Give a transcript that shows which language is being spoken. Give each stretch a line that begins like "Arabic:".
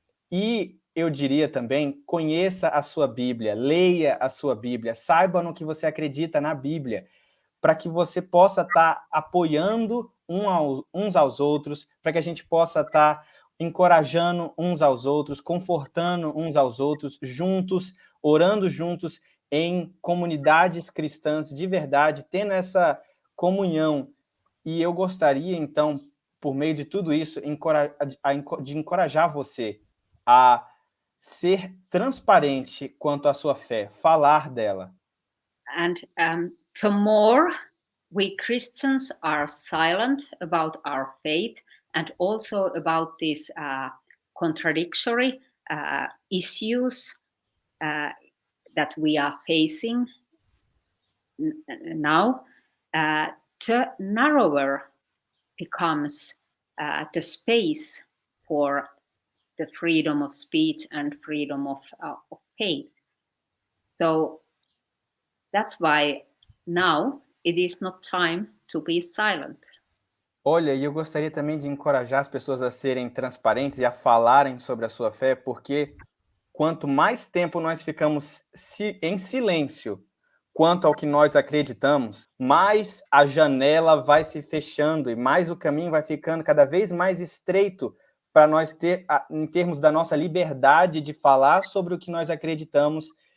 Portuguese: E eu diria também, conheça a sua Bíblia, leia a sua Bíblia, saiba no que você acredita na Bíblia, para que você possa estar apoiando uns aos outros, para que a gente possa estar encorajando uns aos outros, confortando uns aos outros, juntos, orando juntos em comunidades cristãs de verdade, tendo essa comunhão. E eu gostaria, então, por meio de tudo isso, de encorajar você a ser transparente quanto à sua fé, falar dela.
English: And the more we Christians are silent about our faith and also about these contradictory issues that we are facing now, the narrower becomes the space for the freedom of speech and freedom of faith. So that's why now it is not time to be silent.
Portuguese: Olha, e eu gostaria também de encorajar as pessoas a serem transparentes e a falarem sobre a sua fé, porque quanto mais tempo nós ficamos em silêncio quanto ao que nós acreditamos, mais a janela vai se fechando e mais o caminho vai ficando cada vez mais estreito para nós em termos da nossa liberdade de falar sobre o que nós acreditamos